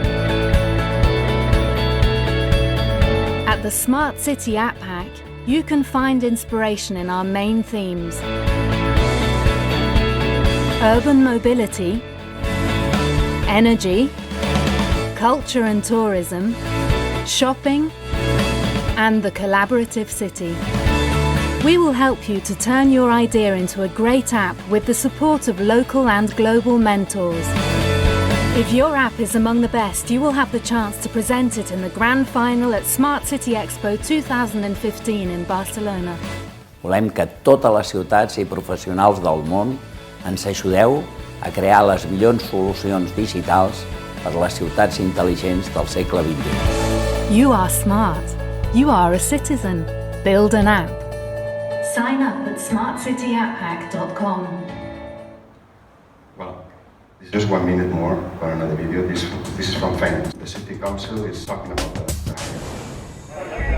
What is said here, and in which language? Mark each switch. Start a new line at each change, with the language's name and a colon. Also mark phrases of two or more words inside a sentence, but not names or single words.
English: At the Smart City App Hack, you can find inspiration in our main themes: urban mobility, energy, culture and tourism, shopping, and the collaborative city. We will help you to turn your idea into a great app with the support of local and global mentors. If your app is among the best, you will have the chance to present it in the grand final at Smart City Expo 2015 in Barcelona.
Catalan: Volem que totes les ciutats i professionals del món ens ajudeu a crear les millors solucions digitals per les ciutats intel·ligents del segle XXI.
English: You are smart. You are a citizen. Build an app. Sign up at smartcityaphack.com. Well, just 1 minute more for another video. This is from Phoenix. The city council is talking about the